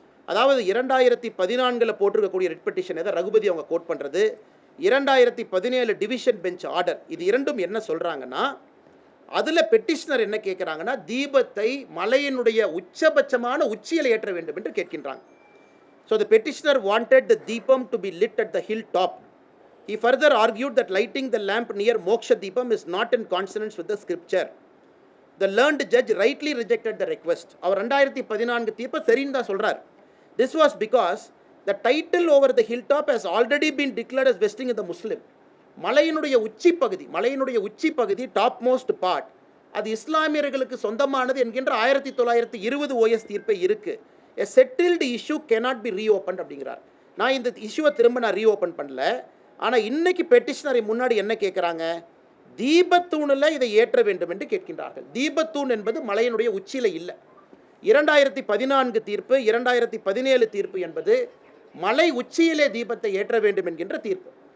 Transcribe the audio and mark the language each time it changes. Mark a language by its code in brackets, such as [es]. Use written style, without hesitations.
[ta] அதாவது 2014 போட்டிருக்கக்கூடிய writ petition எதை ரகுபதி அவங்க கோட் பண்ணுறது, 2017 டிவிஷன் பெஞ்ச் ஆர்டர், இது இரண்டும் என்ன சொல்கிறாங்கன்னா, அதில் பெட்டிஷனர் என்ன கேட்குறாங்கன்னா, தீபத்தை மலையினுடைய உச்சபட்சமான உச்சியில் ஏற்ற வேண்டும் என்று கேட்கின்றாங்க. [en] So the petitioner wanted the deepam to be lit at the hilltop. He further argued that lighting the lamp near Moksha Deepam is not in consonance with the scripture. The learned judge rightly rejected the request. [ta] அவர் 2014 தீர்ப்பை சரின்னு தான் சொல்கிறார். [en] This was because the title over the hilltop has already been declared as vesting in the Muslim. [ta] மலையினுடைய உச்சி பகுதி top most part அது இஸ்லாமியர்களுக்கு சொந்தமானது என்கின்ற 1920 OS தீர்ப்பை இருக்குது. [en] A settled issue cannot be reopened [ta] அப்படிங்கிறார். நான் இந்த இஷ்யூவை திரும்ப ரீஓப்பன் பண்ணல. ஆனால் இன்னைக்கு பெட்டிஷனரை முன்னாடி என்ன கேட்குறாங்க, தீபத்தூணில் இதை ஏற்ற வேண்டும் என்று கேட்கின்றார்கள். தீபத்தூண் என்பது மலையினுடைய உச்சியில் இல்லை. 2014 தீர்ப்பு, 2017 தீர்ப்பு என்பது மலை உச்சியிலே தீபத்தை ஏற்ற வேண்டும் என்கின்ற தீர்ப்பு.